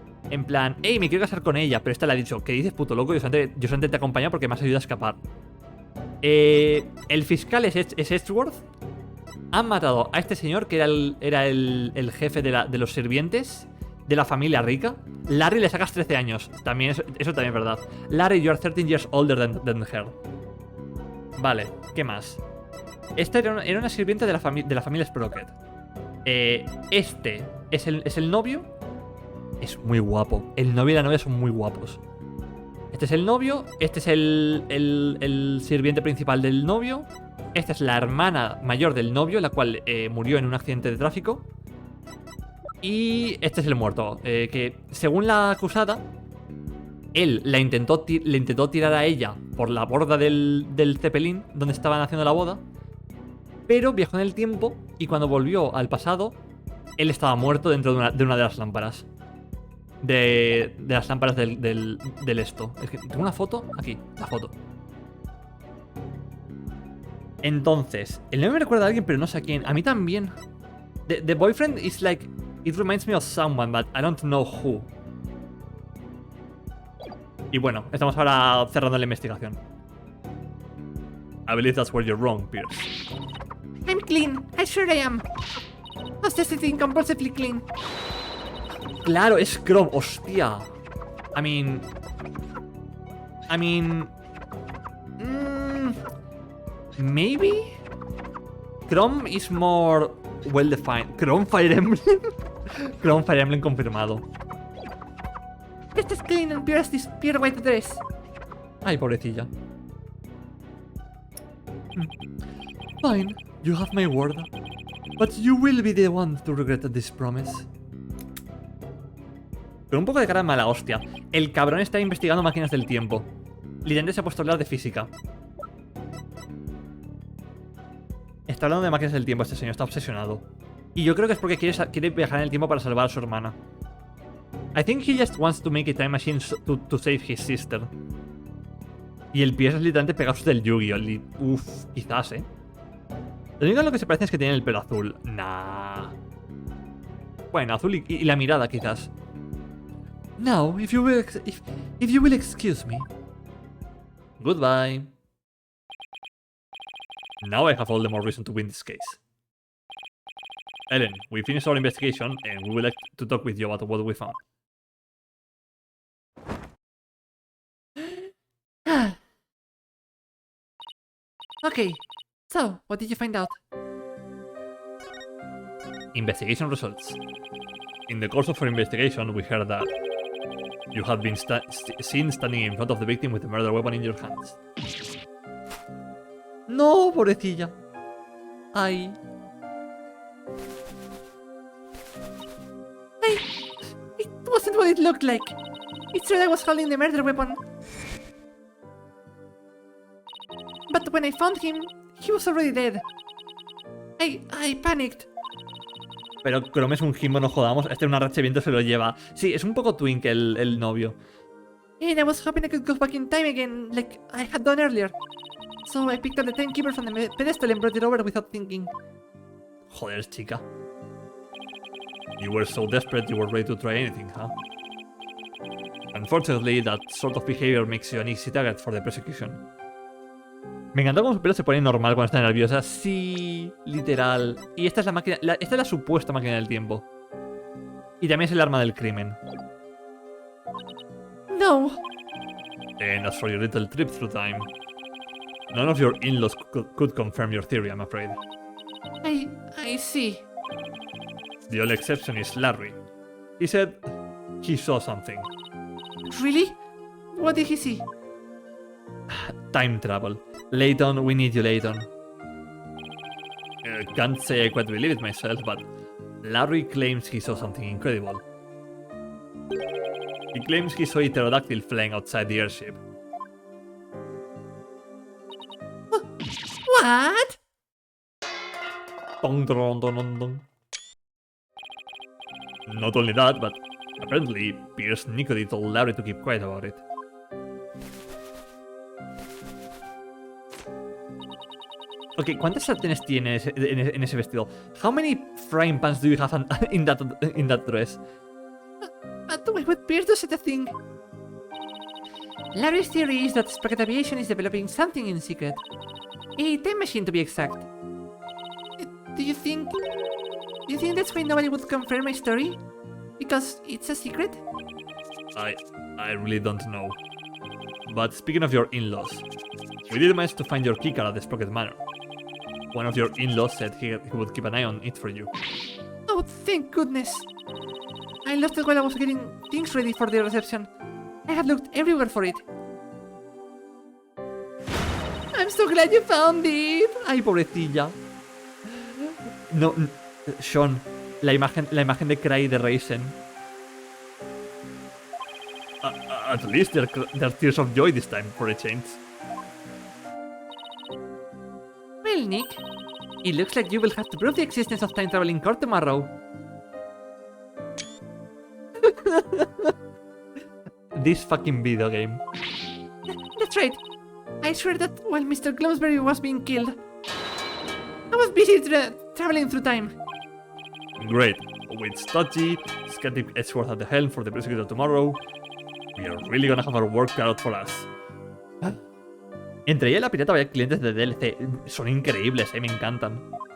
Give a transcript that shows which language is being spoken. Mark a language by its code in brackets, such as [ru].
[es] En plan, hey, me quiero casar con ella. Pero esta le ha dicho, ¿qué dices, puto loco? Yo solamente te acompaño porque me has ayudado a escapar. El fiscal es Edgeworth. Han matado a este señor que era el jefe de los sirvientes de la familia rica. Larry le sacas 13 años. También eso también es verdad. [en] Larry, you are 13 years older than her. [es] Vale, ¿qué más? Esta era una sirviente de la familia Sprocket. Este es el novio. Es muy guapo. El novio y la novia son muy guapos. Este es el novio. Este es el sirviente principal del novio. Esta es la hermana mayor del novio, la cual murió en un accidente de tráfico. Y este es el muerto. Que según la acusada, él le intentó tirar a ella por la borda del Zeppelin donde estaban haciendo la boda. Pero viajó en el tiempo y cuando volvió al pasado, él estaba muerto dentro de una de las lámparas. De las lámparas del esto. Es que tengo una foto. Aquí, la foto. Entonces, el nombre me recuerda a alguien, pero no sé a quién. A mí también. [en] The boyfriend is like... It reminds me of someone, but I don't know who. [es] Y bueno, estamos ahora cerrando la investigación. [en] I believe that's where you're wrong, Pierce. I'm clean. I sure I am. Obsessively compulsively clean. [es] Claro, es Chrome, hostia. [en] I mean... Maybe? Chrome is more well defined. [es] Chrome Fire Emblem. Chrome Fire Emblem confirmado. [en] This is clean and pure as this pure white dress. [es] Ay, pobrecilla. [en] Fine, you have my word. But you will be the one to regret this promise. [es] Con un poco de cara de mala hostia. El cabrón está investigando máquinas del tiempo. Literalmente se ha puesto a hablar de física. Está hablando de máquinas del tiempo este señor, está obsesionado. Y yo creo que es porque quiere viajar en el tiempo para salvar a su hermana. [en] I think he just wants to make a time machine to save his sister. [es] Y el pie es literalmente Pegasus del Yu-Gi-Oh! Uff, quizás, Lo único en lo que se parece es que tiene el pelo azul. Nah. Bueno, azul y la mirada, quizás. [en] Now, if you will excuse me. Goodbye. Now I have all the more reason to win this case. Ellen, we finished our investigation and we would like to talk with you about what we found. Okay, so what did you find out? Investigation results. In the course of our investigation, we heard that you have been seen standing in front of the victim with a murder weapon in your hands. [es] No, pobrecilla. Ay. [en] It wasn't what it looked like. It's true I was holding the murder weapon. But when I found him, he was already dead. I panicked. [es] Pero Chrome es un Jimbo, no jodamos. Este una racha de viento se lo lleva. Sí, es un poco twink el novio. [en] And I was hoping I could go back in time again, like I had done earlier. So I picked up the timekeeper from the pedestal and brought it over without thinking. [es] Joder, chica. [en] You were so desperate you were ready to try anything, huh? Unfortunately, that sort of behavior makes you an easy target for the prosecution. [es] Me encanta cómo su pelo se pone normal cuando está nerviosa. Sí, literal. Y esta es la máquina. Esta es la supuesta máquina del tiempo. Y también es el arma del crimen. No. [en] And as for your little trip through time, none of your in-laws could confirm your theory, I'm afraid. I see. The only exception is Larry. He said he saw something. Really? What did he see? Time travel. Layton, we need you, Layton. Can't say I quite believe it myself, but Larry claims he saw something incredible. He claims he saw a pterodactyl flying outside the airship. What? Dong, dong, dong, dong, dong. Not only that, but apparently Pierce Nicody told Larry to keep quiet about it. [es] Ok, ¿cuántas sartenes tiene en ese vestido? [en] How many frying pans do you have in that dress? But why would Pierce do such a thing? Larry's theory is that Sprocket Aviation is developing something in secret. A time machine, to be exact. Do you think that's why nobody would confirm my story? Because it's a secret? I really don't know. But speaking of your in-laws, we did manage to find your keycard at the Sprocket Manor. One of your in-laws said he would keep an eye on it for you. Oh, thank goodness. I lost it while I was getting things ready for the reception. I had looked everywhere for it. I'm so glad you found it. [es] Ay, pobrecilla. No, Sean, la imagen de Cry de Raisin. [en] At least there's tears of joy this time for a change. Well, Nick, it looks like you will have to prove the existence of time travel in court tomorrow. This fucking video game. That's right. I swear that while Mr. Gloomsbury was being killed, I was busy traveling through time. Great. With Stodgy, Skeptic Edgeworth at the helm for the prosecutor tomorrow, we are really gonna have our work cut out for us. [es] Entre ella y la pirata vaya clientes de DLC. Son increíbles, me encantan.